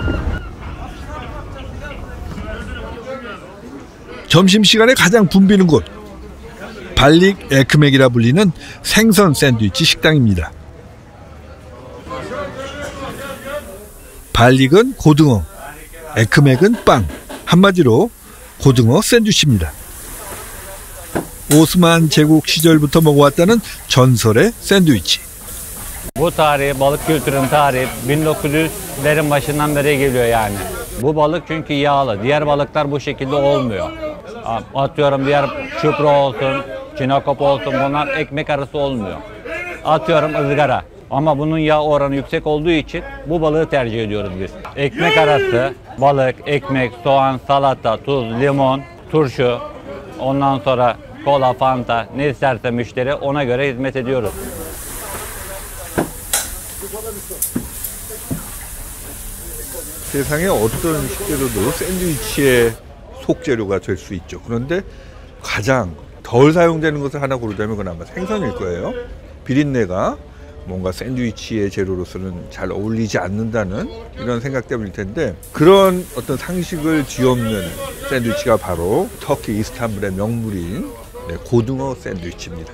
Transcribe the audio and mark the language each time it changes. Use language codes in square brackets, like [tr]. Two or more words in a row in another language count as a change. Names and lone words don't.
[ko] 점심시간에 가장 붐비는 곳, 발릭 에크맥이라 불리는 생선 샌드위치 식당입니다. 발릭은 고등어, 에크맥은 빵, 한마디로 고등어 샌드위치입니다. 오스만 제국 시절부터 먹어왔다는 전설의 샌드위치. [tr] Bu tarih, balık kültürünün tarihi 1900'lerin başından beri geliyor yani. Bu balık çünkü yağlı. Diğer balıklar bu şekilde olmuyor. Atıyorum diğer çupra olsun, çinakop olsun, bunlar ekmek arası olmuyor. Atıyorum ızgara. Ama bunun yağ oranı yüksek olduğu için bu balığı tercih ediyoruz biz. Ekmek arası, balık, ekmek, soğan, salata, tuz, limon, turşu, ondan sonra kola, fanta, ne isterse müşteri ona göre hizmet ediyoruz. [ko] 세상에 어떤 식재료도 샌드위치의 속재료가 될 수 있죠. 그런데 가장 덜 사용되는 것을 하나 고르자면 그건 아마 생선일 거예요. 비린내가 뭔가 샌드위치의 재료로서는 잘 어울리지 않는다는 이런 생각 때문일 텐데, 그런 어떤 상식을 뒤엎는 샌드위치가 바로 터키 이스탄불의 명물인 고등어 샌드위치입니다.